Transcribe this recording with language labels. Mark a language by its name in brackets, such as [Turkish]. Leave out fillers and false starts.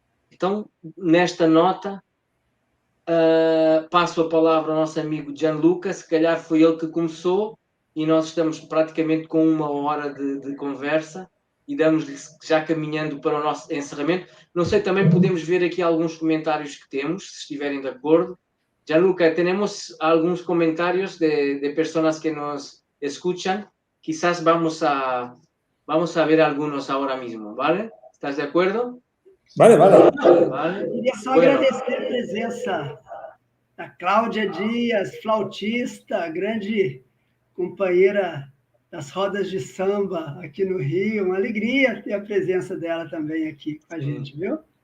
[Portuguese] Então, nesta nota, passo a palavra ao nosso amigo Gianluca, se calhar foi ele que começou e nós estamos praticamente com 1 hora de conversa e damos-lhe já caminhando para o nosso encerramento. Não sei, também podemos ver aqui alguns comentários que temos, se estiverem de acordo. Gianluca, temos alguns comentários de pessoas que [Spanish] nos escuchan. Quizás vamos a ver algunos ahora mismo, ¿vale? ¿Estás de acuerdo? Vale. [Portuguese] Eu queria só agradecer a presença da Cláudia Dias, flautista, grande companheira das rodas de samba aqui no Rio. Uma alegria ter a presença dela também aqui com a gente, viu?